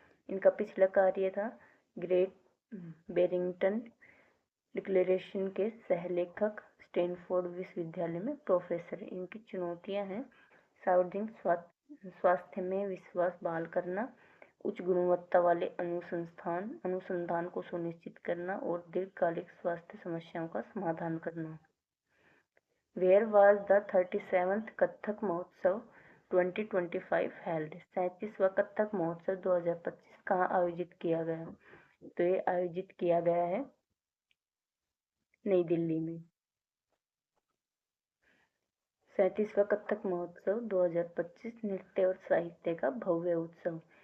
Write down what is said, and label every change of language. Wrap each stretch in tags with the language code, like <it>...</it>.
<hi>इनका पिछला कार्य था ग्रेट बैरिंगटन डिक्लेरेशन के सहलेखक, स्टैनफोर्ड विश्वविद्यालय में प्रोफेसर। इनकी चुनौतियां हैं सार्वजनिक स्वास्थ्य में विश्वास बहाल करना, उच्च गुणवत्ता वाले अनुसंधान को सुनिश्चित करना और दीर्घकालिक स्वास्थ्य समस्याओं का समाधान करना।</hi> <en>Where was the 37th Kathak Mahotsav 2025 held?</en> <hi>37वां कथक महोत्सव 2025 कहाँ आयोजित किया गया? तो ये आयोजित किया गया है नई दिल्ली में। 37वां कथक महोत्सव 2025 नृत्य और साहित्य का भव्य उत्सव।</hi>